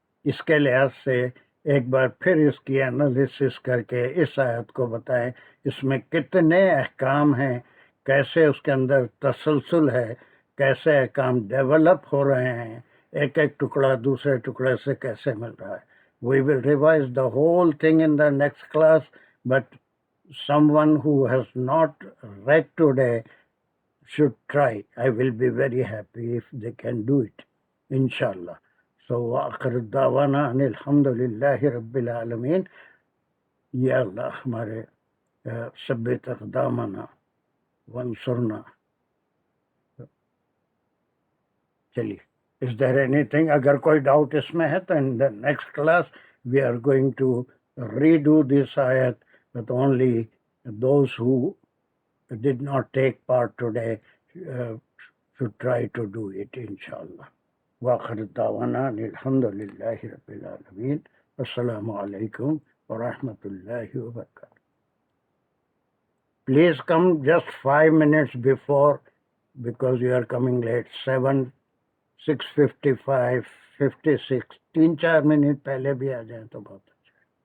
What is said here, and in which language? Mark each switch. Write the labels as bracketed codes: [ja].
[ur] اس کے لحاظ سے ایک بار پھر اس کی انالیسس کر کے اس آیت کو بتائیں اس میں کتنے احکام ہیں, کیسے اس کے اندر تسلسل ہے, کیسے احکام ڈیولپ ہو رہے ہیں, ایک ایک ٹکڑا دوسرے ٹکڑے سے کیسے مل رہا ہے. [en] We will revise the whole thing in the next class, but someone who has not read today should try. I will be very happy if they can do it, inshallah. So, [ar] وآخر دعوانا ان الحمدللہ رب العالمین. یا اللہ ہمارے ثبت اقدامنا وانصرنا. [ur] چلیے, [en] is there anything, [ur] اگر کوئی ڈاؤٹ اس میں ہے تو [en] in the next class we are going to redo this ayat, but only those who did not take part today should try to do it, inshallah. [ar] وآخر دعوانا الحمدللہ رب العالمین. السلام علیکم ورحمۃ اللہ وبرکاتہ. [en] Please come just 5 minutes before because you are coming late. [ur] 6:55, 56, 3-4 minute پہلے بھی آ جائیں تو بہت اچھا.